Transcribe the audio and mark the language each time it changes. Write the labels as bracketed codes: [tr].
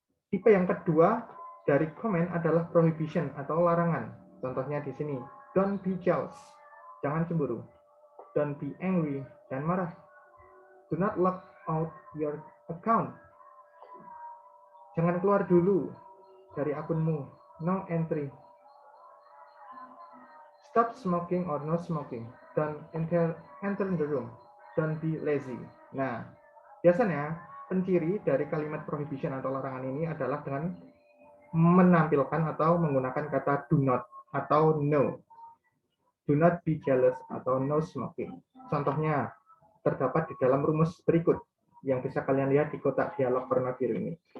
[id] Tipe yang kedua dari comment adalah prohibition atau larangan. Contohnya di sini, [en] don't be jealous, [id] jangan cemburu. [en] Don't be angry, [id] dan marah. [en] Do not log out your account. [id] Jangan keluar dulu dari akunmu. [en] No entry. Stop smoking or no smoking. Don't enter the room. Don't be lazy. [id] Nah, biasanya penciri dari kalimat prohibition atau larangan ini adalah dengan menampilkan atau menggunakan kata do not atau no. [en] Do not be jealous [id] atau [en] no smoking. [id] Contohnya terdapat di dalam rumus berikut yang bisa kalian lihat di kotak dialog pernah biru ini.